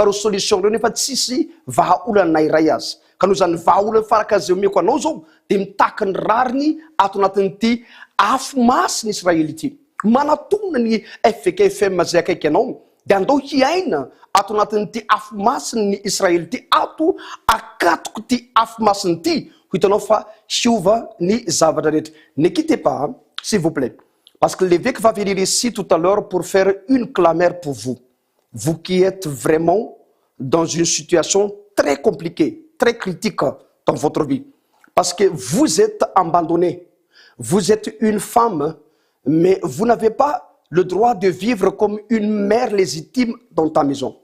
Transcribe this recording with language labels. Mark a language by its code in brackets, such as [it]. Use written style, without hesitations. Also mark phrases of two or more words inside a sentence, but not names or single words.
[mg] reo solution reo nefa tsisy vahaolana na iray azy ka noho zany vahaolana faraka zay omeko anao zao de mitaky ny rariny ato anatin'ity afo masiny Israely ity manatona ny FVKFM zay akaiky anao de andao hiaina ato anatin'ity afo masiny ny Israely ity ato akatoko ty afo masiny ity ho hitanao fa hiova ny zavatra rehetra. [fr] Ne quittez pas s'il vous plaît parce que l'évêque va venir ici tout à l'heure pour faire une clameur pour vous. Vous qui êtes vraiment dans une situation très compliquée, très critique dans votre vie. Parce que vous êtes abandonné. Vous êtes une femme, mais vous n'avez pas le droit de vivre comme une mère légitime dans ta maison.